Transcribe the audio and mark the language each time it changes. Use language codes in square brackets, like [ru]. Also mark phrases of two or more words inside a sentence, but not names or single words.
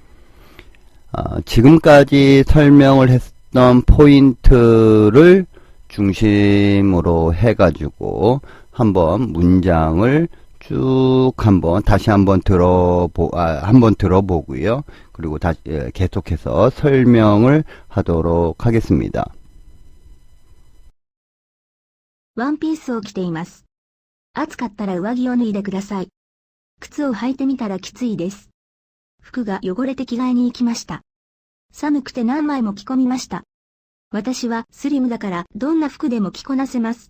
[ko] 지금까지 설명을 했던 포인트를 중심으로 해가지고 한번 문장을 쭉 다시 한번 들어보고요. 그리고 다시 계속해서 설명을 하도록 하겠습니다. [ja] ワンピースを着ています。暑かったら上着を脱いでください。靴を履いてみたらきついです。服が汚れて着替えに行きました。寒くて何枚も着込みました。私はスリムだからどんな服でも着こなせます。